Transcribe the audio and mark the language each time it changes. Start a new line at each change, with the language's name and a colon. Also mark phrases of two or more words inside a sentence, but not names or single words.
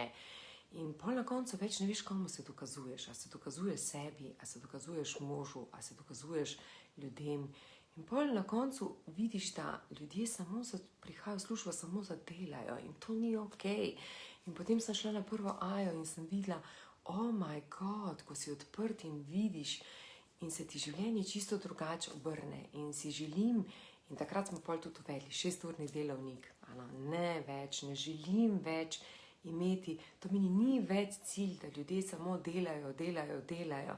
Slovenian: In pol na koncu več ne veš, komu se dokazuješ. A se dokazuješ sebi, a se dokazuješ možu, a se dokazuješ ljudem. In pol na koncu vidiš, da ljudje samo prihajajo v službo, samo zadelajo in to ni okej. In potem sem šla na prvo Ajo in sem videla,
English: oh my god,
Slovenian: ko si odprt in vidiš in se ti življenje čisto drugače obrne. In si želim, in takrat smo pol tudi uvedli 6-urni delovnik, ne več, ne želim več imeti, to meni ni več cilj, da ljudje samo delajo.